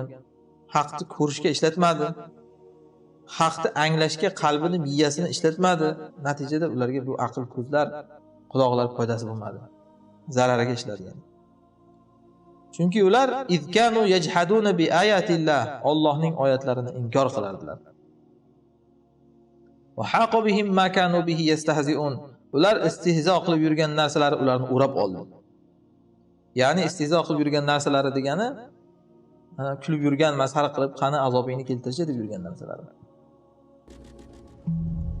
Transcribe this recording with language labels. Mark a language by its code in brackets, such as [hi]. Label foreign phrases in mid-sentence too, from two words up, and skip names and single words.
[uz] Haqni ko'rishga ishlatmadi. Haqni anglashga qalbini, miyasini ishlatmadi. Natijada ularga bu aql, ko'zlar, quloqlar foydasi bo'lmadi. Zarariga ishlagan. Chunki ular [ar] إذ كانوا يجحدون بآيات الله, [uz] Allohning oyatlarini inkor qilardilar. [ar] وحاق بهم ما كانوا به يستهزئون. [uz] Ular istihzo qilib yurgan narsalari ularni o'rab oldi. Ya'ni istihzo qilib yurgan narsalari degani kulib yurgan, mazhar qilib qani azobingni keltirishdi deb yurgan narsalari.